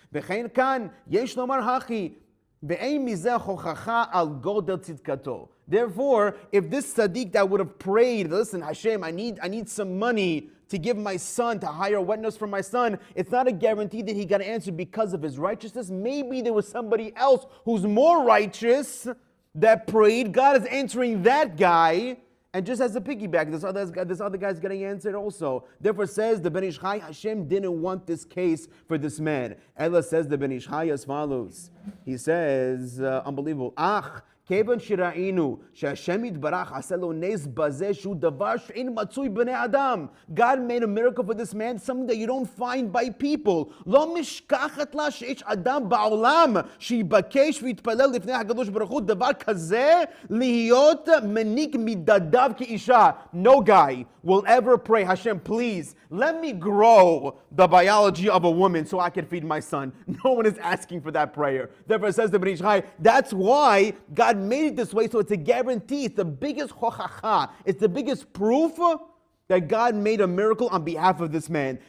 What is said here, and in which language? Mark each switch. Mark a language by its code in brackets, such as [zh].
[he] וכן כאן, יש לומר הכי, ואין מזה הוכחה על גודל צדקתו. [en] Therefore, if this tzaddik that would have prayed, listen, Hashem, I need some money to give my son, to hire a wet nurse for my son, it's not a guarantee that he got answered because of his righteousness. Maybe there was somebody else who's more righteous that prayed. God is answering that guy. And just as a piggyback, this other guy's getting answered also. Therefore says the Ben Ish Chai, Hashem didn't want this case for this man. Ella says the Ben Ish Chai as follows. He says, unbelievable. [he] כיוון שראינו שהשם יתברך עשה לו נס בזה שהוא דבר שאין מצוי בני אדם. [en] God made a miracle for this man, something that you don't find by people. [he] לא משכחת לה שיש אדם בעולם שיבקש ויתפלל לפני הקדוש ברוך הוא דבר כזה להיות מניק מדדיו כאישה. [en] No guy will ever pray, Hashem, please, let me grow the biology of a woman so I can feed my son. No one is asking for that prayer. Therefore it says the Ben Ish Chai, that's why God made it this way, so it's a guarantee. It's the biggest hochacha. It's the biggest proof that God made a miracle on behalf of this man.